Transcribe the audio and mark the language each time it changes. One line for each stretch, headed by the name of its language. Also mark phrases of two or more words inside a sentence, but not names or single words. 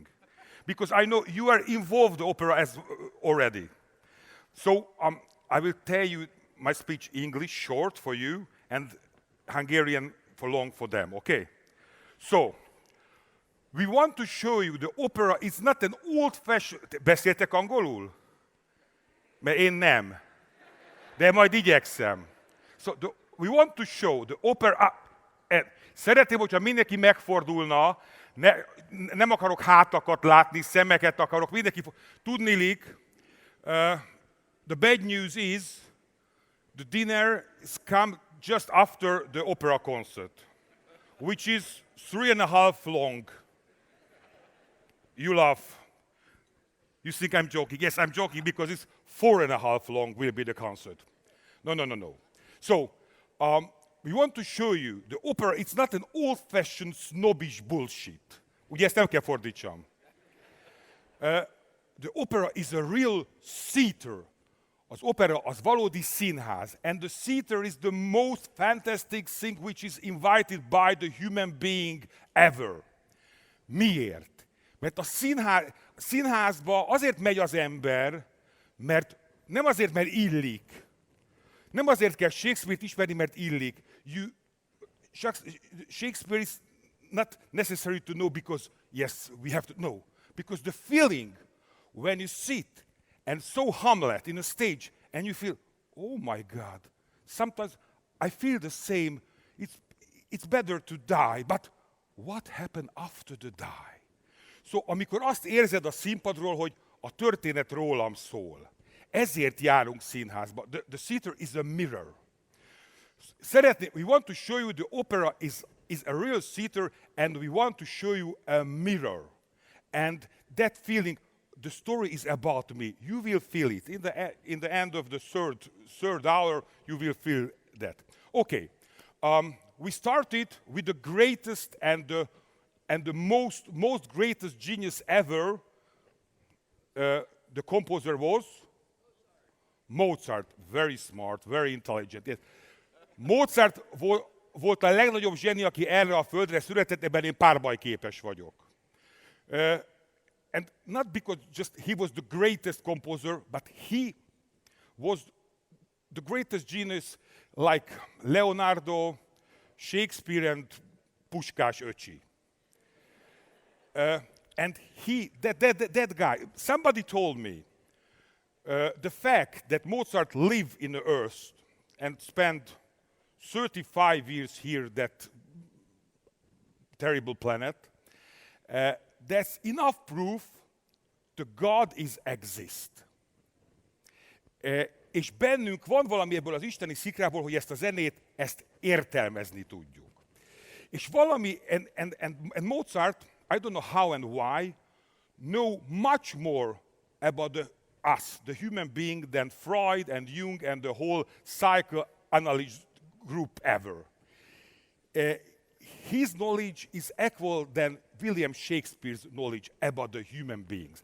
English: Because I know you are involved in opera as already. So I will tell you my speech English short for you and Hungarian for long for them, okay? So, we want to show you the opera is not an old-fashioned...
Hungarian: Beszéltek angolul? Mert én nem. De majd igyekszem.
English: So we want to show the opera.
Hungarian: Szeretném, hogyha mindenki megfordulna, nem akarok hátakat látni, szemeket akarok, mindenki tudniillik.
English: The bad news is the dinner is come just after the opera concert, which is 3.5 long. You laugh. You think I'm joking. Yes, I'm joking because it's 4.5 long will be the concert. No. So, we want to show you the opera, it's not an old-fashioned snobbish bullshit.
Hungarian: Ugye ezt nem kell fordítsam.
English: The opera is a real theater.
Hungarian: Az opera az valódi színház.
English: And the theater is the most fantastic thing which is invited by the human being ever.
Hungarian: Miért? Mert a színházba azért megy az ember, mert nem azért, mert illik. Nem azért kell Shakespeare-t ismerni, mert illik.
English: Shakespeare is not necessary to know because, yes, we have to know. Because the feeling when you sit and saw Hamlet in a stage and you feel, oh my God, sometimes I feel the same. It's better to die, but what happened after the die? So,
Hungarian: amikor azt érzed a színpadról, hogy a történet rólam szól, ezért járunk színházba.
English: The theater is a mirror. We want to show you the opera is a real theater, and we want to show you a mirror. And that feeling, the story is about me. You will feel it. In the end of the third hour, you will feel that. Okay. We started with the greatest and the most greatest genius ever. The composer was Mozart. Very smart, very intelligent. Yes.
Hungarian: Mozart volt a legnagyobb zseni, aki erre a földre született, ebben én párbajképes vagyok.
English: And not because just he was the greatest composer, but he was the greatest genius like Leonardo, Shakespeare and Puskás öcsi. And that guy, somebody told me, the fact that Mozart lived in the earth and spent 35 years here, that terrible planet, that's enough proof that God is exist.
Hungarian: És bennünk van valami ebből az isteni szikrából, hogy ezt a zenét, ezt értelmezni tudjuk. És valami,
English: and Mozart, I don't know how and why, know much more about us, the human being, than Freud and Jung and the whole psychoanalyst group ever. His knowledge is equal than William Shakespeare's knowledge about the human beings.